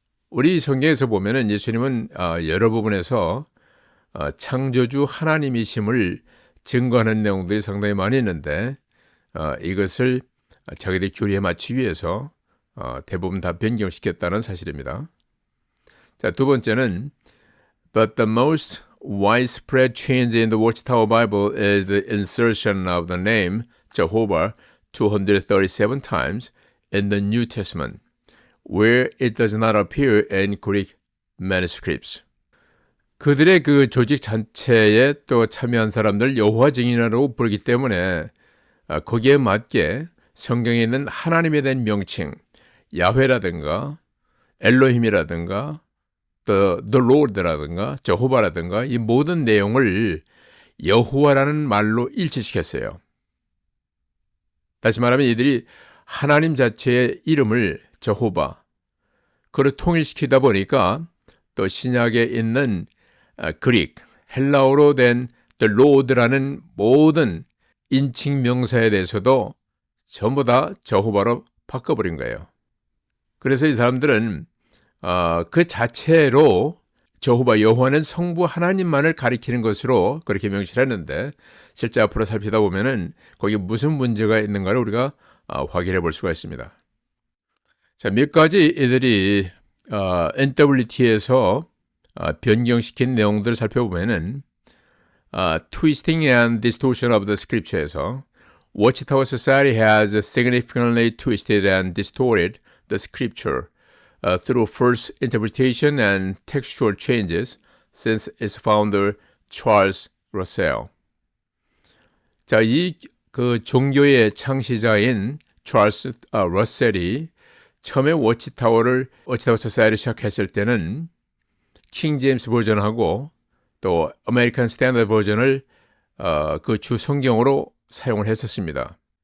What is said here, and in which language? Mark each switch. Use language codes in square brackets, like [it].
[ko] 우리 성경에서 보면은 예수님은 여러 부분에서 창조주 하나님이심을 증거하는 내용들이 상당히 많이 있는데 이것을 자기들 교리에 맞추기 위해서 대부분 다 변경시켰다는 사실입니다. 자, 두 번째는 [en] But the most widespread change in the Watchtower Bible is the insertion of the name Jehovah 237 times in the New Testament, where it does not appear in Greek manuscripts. [ko] 그들의 그 조직 전체에 또 참여한 사람들 여호와 증인이라고 부르기 때문에 거기에 맞게 성경에 있는 하나님에 대한 명칭, 야훼라든가 엘로힘이라든가 the Lord라든가 저호바라든가 이 모든 내용을 여호와라는 말로 일치시켰어요. 다시 말하면 이들이 하나님 자체의 이름을 저호바 그걸 통일시키다 보니까 또 신약에 있는 그릭, 헬라어로 된 the Lord라는 모든 인칭 명사에 대해서도 전부 다 저호바로 바꿔버린 거예요. 그래서 이 사람들은 그 자체로 저호바 여호와는 성부 하나님만을 가리키는 것으로 그렇게 명시를 했는데 실제 앞으로 살피다 보면은 거기 무슨 문제가 있는가를 우리가 확인해 볼 수가 있습니다. 자, 몇 가지 이들이 NWT에서 변경시킨 내용들을 살펴보면은 [en] Twisting and Distortion of the Scripture에서 Watchtower Society has significantly twisted and distorted the Scripture through false interpretation and textual changes since its founder Charles Russell. [ko] 자, 이 그 종교의 창시자인 찰스 러셀이 처음에 워치타워 소사이어티를 시작했을 때는 킹 제임스 버전하고 또 아메리칸 스탠더드 버전을 그 주 성경으로 사용을 했었습니다.